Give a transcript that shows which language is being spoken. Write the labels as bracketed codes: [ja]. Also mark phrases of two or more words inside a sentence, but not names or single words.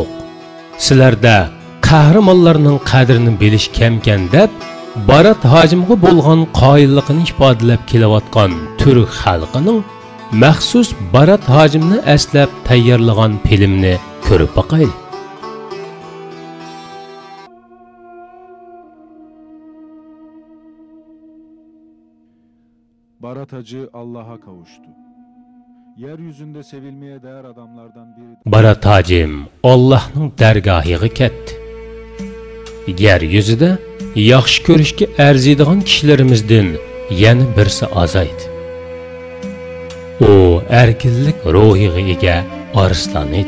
[uz] Sizlarda qahramonlarning qadrini bilish kamkan deb Barat hojimga bo'lgan qoyilligini ifodalab kelayotgan turk xalqining maxsus Barat hojimni eslab tayyorlagan filmni ko'rib boqaylik. [tr] Barat Hacı Allah'a kavuştu. Yeryüzünde sevilmeye değer adamlardan biri. [uz] Barat hacim Allah'ның dergahıga ketdi. Yeryüzüde yaxshi ko'rishga arziydigan kishilarimizdan yana birsi azaydi. O erkinlik ruhiga ega arslan edi.